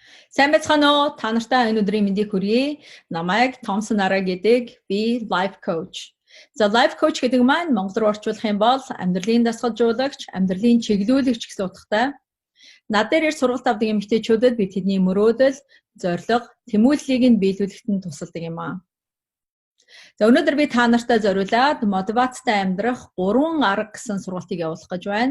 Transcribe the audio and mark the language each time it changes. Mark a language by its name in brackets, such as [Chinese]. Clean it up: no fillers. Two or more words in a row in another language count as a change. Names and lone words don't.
[Mongolian] Сайн байцгаана уу? Та нартай энэ өдрийн мэндийг хүргэе. Намайг Томсон Араа гэдэг. [English] Би life coach. [Mongolian] За [English] life coach [Mongolian] гэдэг маань монгол руу орчуулах юм бол амьдралын дасгалжуулагч, амьдралын чиглүүлэгч гэсэн утгатай. Над дээр ирж сургалт авдаг эмэгтэйчүүдэд би тэдний мөрөөдөл, зорилго, тэмүүллийг нь биелүүлэхэд нь тусалдаг юм аа. За өнөөдөр би та нартай зориулаад мотивацтай амьдрах 3 арга гэсэн сургалтыг явуулах гэж байна.